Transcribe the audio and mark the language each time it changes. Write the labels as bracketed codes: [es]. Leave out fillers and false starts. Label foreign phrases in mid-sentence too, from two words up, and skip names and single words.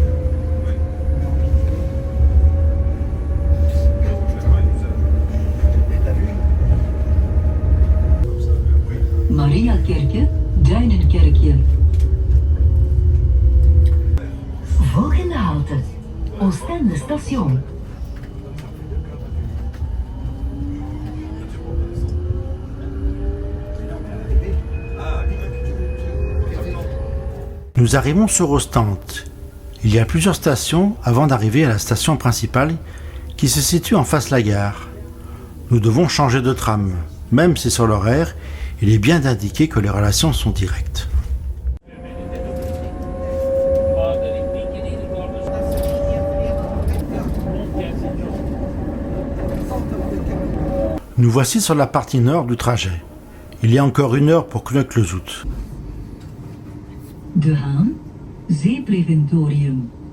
[nl] Mariakerke, Duinenkerkje. Volgende halte, Oostende station. [fr] Nous arrivons sur Ostende. Il y a plusieurs stations avant d'arriver à la station principale qui se situe en face de la gare. Nous devons changer de tram, même si sur l'horaire, il est bien indiqué que les relations sont directes. Nous voici sur la partie nord du trajet. Il y a encore 1 heure pour Cloque-le-Zout. [nl] De Haan, Zeepreventorium.